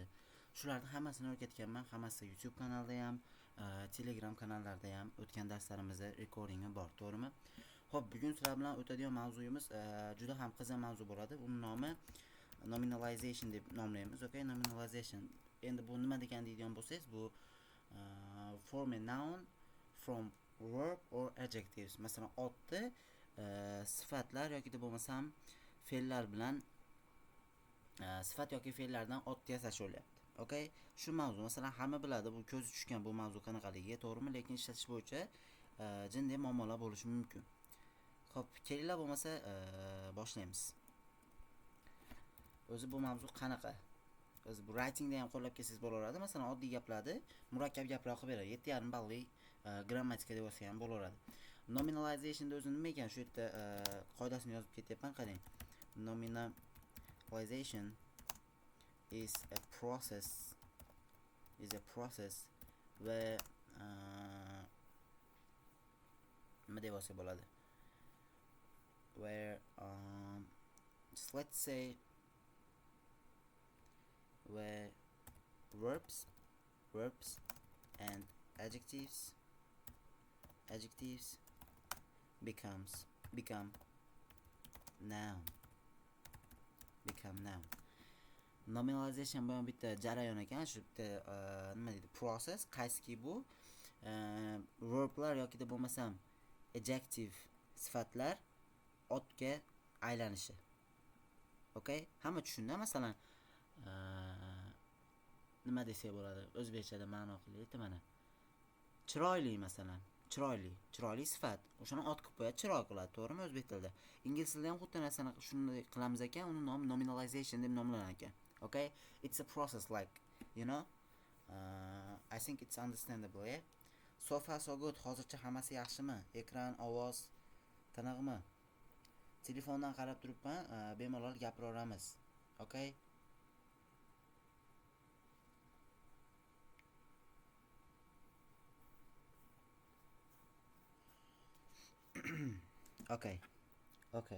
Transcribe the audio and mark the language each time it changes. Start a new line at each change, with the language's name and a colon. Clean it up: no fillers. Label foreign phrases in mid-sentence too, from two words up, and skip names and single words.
Uzbek: Shularning hammasini o'rgatganman. Hammasi YouTube kanalida ham, Telegram kanallarida ham o'tgan darslarimizda recordingi bor, to'g'rimi? Xo'p, bugun sizlar bilan o'tadigan mavzuyimiz juda ham qiziq mavzu bo'ladi. Uning nomi nominalization deb nomlaymiz. Okay, nominalization. Endi bu nima degan deydigan bo'lsangiz, bu
English: form a noun from verb or adjectives.
Uzbek: Masalan, otni sifatlar yoki deb bo'lmasam fe'llar bilan sifat yoki fe'llardan ot yasash bo'lyapti. Okay? Shu mavzu, masalan, hamma biladi, bu ko'zi tushgan bu mavzu qanaqaligi, to'g'rimi? Lekin ishlatish bo'yicha jinday muammolar bo'lishi mumkin. Xo'p, kelinglar bo'lmasa boshlaymiz. O'zi bu mavzu qanaqa? O'zi bu writingda ham qo'llab kelsangiz bo'laveradi. Masalan, oddiy gaplarni murakkab gaplar qilib beradi. 7,5 balli grammatika deb olsa ham bo'laveradi. Nominalization o'zi nima ekan? Shu yerda qoidasini yozib ketyapman, qarang.
English: Nominalization is a process where
Uzbek: nima deb olsa bo'ladi?
English: Where just let's say where verbs and adjectives become noun.
Uzbek: Nominalization bu bitta jarayon ekan, shu bitta nima deydi, process. Qaysiki bu verblar yoki deb bo'lmasam adjective sifatlar otga aylanishi. Okay? Hamma tushunda, masalan, nima desak bo'ladi? O'zbekchada ma'no qilaylik, mana. Chiroyli, masalan. Chiroyli sifat. O'shani ot qilib qo'yadi, chiroy qiladi, to'g'rimi o'zbek tilida? Ingliz tilida ham xuddi narsani shunday qilamiz ekan, uni nomi nominalization deb nomlanar ekan. Okay?
English: It's a process, like, you know. I think it's understandable, yeah? So far so good.
Uzbek: Hozircha hammasi yaxshimi? Ekran, ovoz, tiniqmi? Telefondan qarab turibman, bemalol gapiraveramiz. Okay? Okay.